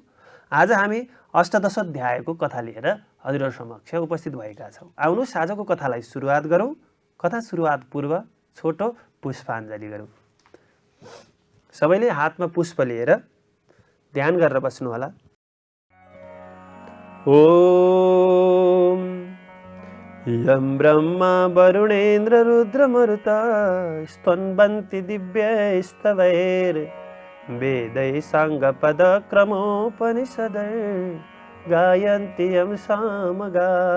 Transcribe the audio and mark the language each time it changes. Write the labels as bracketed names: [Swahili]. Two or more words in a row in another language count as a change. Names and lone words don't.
[Nepali] आज हामी अष्टादशोध्यायको कथा लिएर हजुरहरु समक्ष उपस्थित भएका छौं। आउनुहोस् आजको कथालाई सुरुवात गरौं। कथा सुरुवात पूर्व छोटो पुष्पाञ्जली गरौं। सबैले हातमा पुष्प लिएर ध्यान गरेर बस्नु होला। [Sanskrit] ओम यं ब्रह्मा वरुणेन्द्र रुद्र मरुता स्तन्वन्ति दिव्यैस्तवैर् वेदै साङ्गपद क्रमोपनिषदै गायन्ति यं सामगा